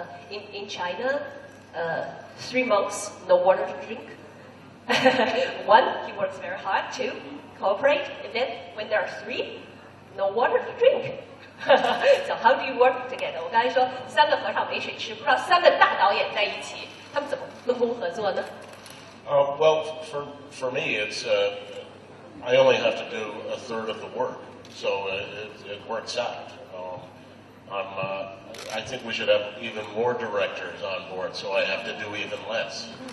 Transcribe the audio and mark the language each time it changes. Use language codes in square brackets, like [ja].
[en] In China, 3 months, no water to drink. 1, he works very hard. 2, cooperate. And then when there are 3, no water to drink. So how do you work together? [zh] 我刚才说3个和尚没水吃，不知道3个大导演在一起，他们怎么分工合作呢？ [en] Well, for me, it's I only have to do a third of the work, so it works out. I think we should have even more directors on board, so I have to do even less.